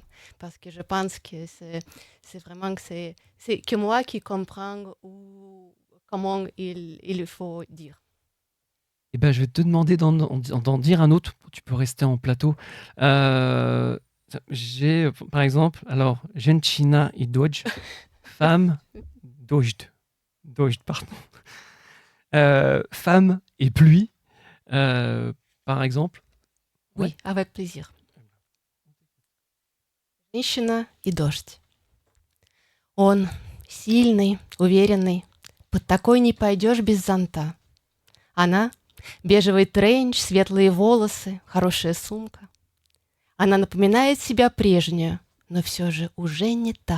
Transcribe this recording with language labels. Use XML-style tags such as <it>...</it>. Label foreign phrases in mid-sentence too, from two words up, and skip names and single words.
<fr>Parce que je pense que c'est vraiment que moi qui comprends comment il faut dire. Eh ben, je vais te demander d'en dire un autre. Tu peux rester en plateau. J'ai, par exemple, alors,</fr> <ru>Женщина и дождь,</ru> <fr>femme, дождь, pardon. Femme et pluie, par exemple. Oui, avec plaisir.</fr> <ru>Женщина и дождь. Он сильный, уверенный. Под такой не пойдешь без зонта. Она — бежевый тренч, светлые волосы, хорошая сумка. Она напоминает себя прежнюю, но все же уже не та.</ru>